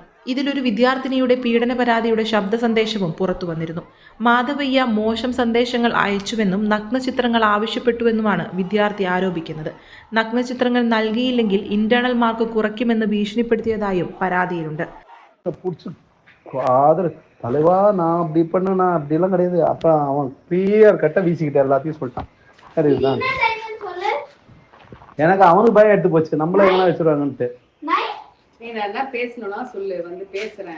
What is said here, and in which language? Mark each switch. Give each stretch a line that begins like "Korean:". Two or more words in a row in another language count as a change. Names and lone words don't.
Malayalam: ഇതിലൊരു വിദ്യാർത്ഥിനിയുടെ പീഡന പരാതിയുടെ ശബ്ദ സന്ദേശവും പുറത്തുവന്നിരുന്നു. മാധവയ്യ മോശം സന്ദേശങ്ങൾ അയച്ചുവെന്നും നഗ്നചിത്രങ്ങൾ ആവശ്യപ്പെട്ടുവെന്നുമാണ് വിദ്യാർത്ഥി ആരോപിക്കുന്നത്. നഗ്നചിത്രങ്ങൾ നൽകിയില്ലെങ്കിൽ
English: internal mark
Malayalam: കുറയ്ക്കുമെന്ന് ഭീഷണിപ്പെടുത്തിയതായും പരാതിയിലുണ്ട്.
Tamil: தலைவா நான் அப்படி பண்ண நான் அப்படிலாம் கிடையாது. அப்ப அவன் கிளியர் கட்ட வீசிக்கிட்ட எல்லாத்தையும் சொல்லிட்டான். சரிதான், எனக்கு அவனுக்கு பயம் எடுத்து போச்சு, நம்மள எங்கன்னா வச்சிருவாங்கன்ட்டு. நீ நல்லா பேசணும்னா சொல்லு, வந்து பேசுறேன்.